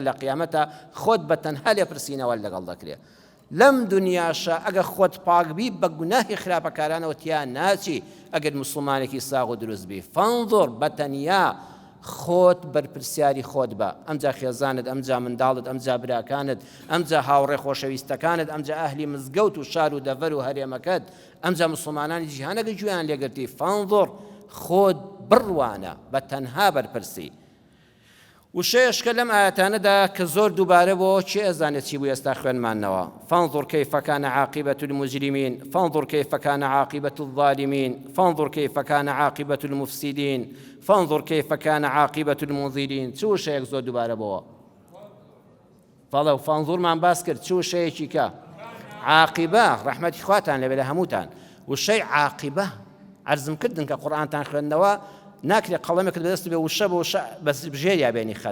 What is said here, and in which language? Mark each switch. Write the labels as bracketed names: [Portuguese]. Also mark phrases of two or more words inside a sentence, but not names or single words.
[Central Kurdish] لە قیامەتە خۆت بەتەنها لێپرسینەوە لەگەڵ دەکرێت لەم دنیاشە ئەگە خۆت پاکبی بە گوناهی خراپەکارانەوە تیان ناچی ئەگەر موسڵمانێکی ساغ و دروست بی فانظر بەتەنیا خۆت بەرپرسیاری خۆت بە ئەمجا خێزانت ئەمجا منداڵت ئەمجا براکانت ئەمجا هاوڕێ خۆشەویستەکانت ئەمجا ئەهلی مزگەوت و شار و دەڤەر و هەرێمەکەت ئەمجا موسڵمانانی جیهانەکە گوێیان لێگرتی فانظر خۆت بڕوانە بە تەنها بەرپرسی. وشەیەشکە لەم ئاەتانەدا کە زۆر دووبارە بۆ چی ئەزانێت چی بوو ئێستا خوێنمانەوە. [Arabic] فانظر كيف كان عاقبة المجرمين فانظر كيف كان عاقبة الظالمين فانظر كيف كان عاقبة المفسدين فانظر كيف كان عاقبة المنذرين. [Central Kurdish] چ وشەیەک زۆر دووبارە بۆوە فڵە و فانظورمان باس کرد. چ وشەیەکی کە عاقبە ڕەحمەتی خواتان لەبێ لە هەمووتان. وشەی عاقبە عەرزم کردن کە قورئانتان خوێندنەوە ناکرێت قەڵەمێکت بەدەست بێ وشە بە وشە بەس بژێریا بێنی خەت.